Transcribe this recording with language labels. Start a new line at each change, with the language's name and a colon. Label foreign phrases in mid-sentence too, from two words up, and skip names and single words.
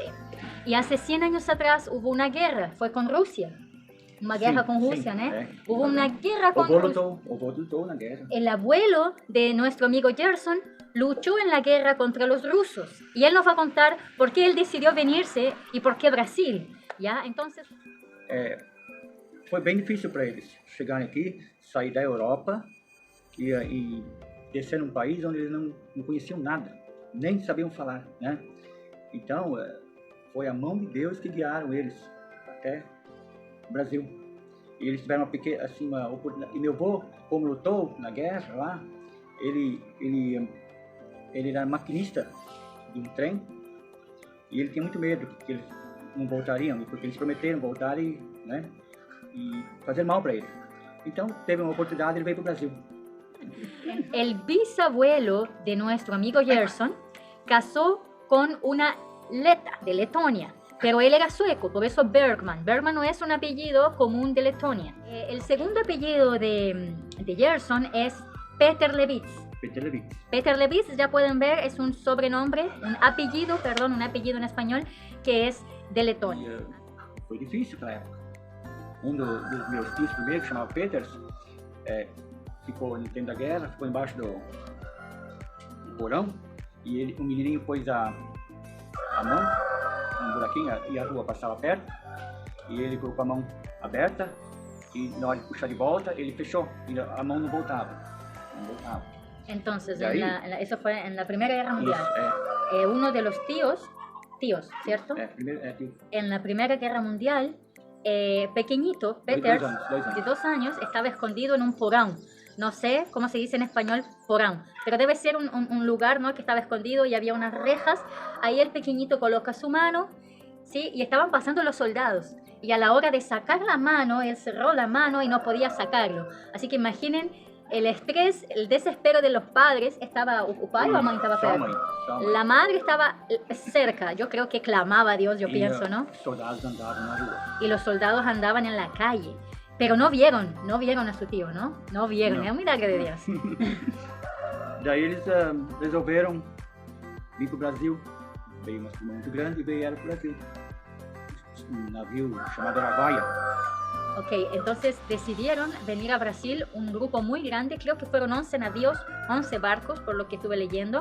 Spanish: Y hace 100 años atrás hubo una guerra, fue con Rusia. Una guerra con Rusia, ¿no? Hubo una guerra con Rusia. El abuelo de nuestro amigo Gerson luchó en la guerra contra los rusos. Y él nos va a contar por qué él decidió venirse y por qué Brasil. ¿Ya? Entonces...
Portuguese: Foi bem difícil para eles chegarem aqui, sair da Europa e descer num país onde eles não conheciam nada, nem sabiam falar, né? Então, foi a mão de Deus que guiaram eles até o Brasil. E eles tiveram uma oportunidade. E meu avô, como lutou na guerra lá, ele era maquinista de um trem e ele tinha muito medo que eles não voltariam, porque eles prometeram voltar e fazer mal para ele. Então, teve uma oportunidade, ele veio para o Brasil.
Spanish: El bisabuelo de nuestro amigo Gerson casó con una leta de Letonia, pero él era sueco, por eso Bergman. Bergman no es un apellido común de Letonia. El segundo apellido de Gerson es Peter Levitz. Peter Levitz, ya pueden ver, es un sobrenombre, un apellido en español, que es de Letonia.
Portuguese: Foi difícil para a época. Dos meus tios primeiro, que chamava Peters, ficou no tempo da guerra, ficou embaixo do porão, e o menininho pôs a mão num buraquinho e a rua passava perto, e ele colocou a mão aberta, e na hora de puxar de volta, ele fechou, e a mão não voltava.
Spanish: Entonces, eso fue en la Primera Guerra Mundial. Uno de los tíos, ¿cierto? Tío. En la Primera Guerra Mundial, pequeñito, Peter, de 2 años, estaba escondido en un porão. No sé cómo se dice en español porão, pero debe ser un lugar, ¿no?, que estaba escondido y había unas rejas. Ahí el pequeñito coloca su mano, ¿sí? Y estaban pasando los soldados. Y a la hora de sacar la mano, él cerró la mano y no podía sacarlo. Así que imaginen el estrés, el desespero de los padres.
Portuguese: ¿Estaba o pai ou a mãe estava perto?
Spanish: La madre estaba cerca. Yo creo que clamaba a Dios, yo pienso, ¿no? Y los soldados andaban en la calle. Pero no vieron a su tío, ¿no? No vieron,
Portuguese: é um milagre de Deus. Daí eles resolveram vir para o Brasil veio uma turma muito grande e vieram por aqui. Um navio chamado Araguaia.
Spanish: Ok, entonces decidieron venir a Brasil un grupo muy grande, creo que fueron 11 navíos, 11 barcos, por lo que estuve leyendo.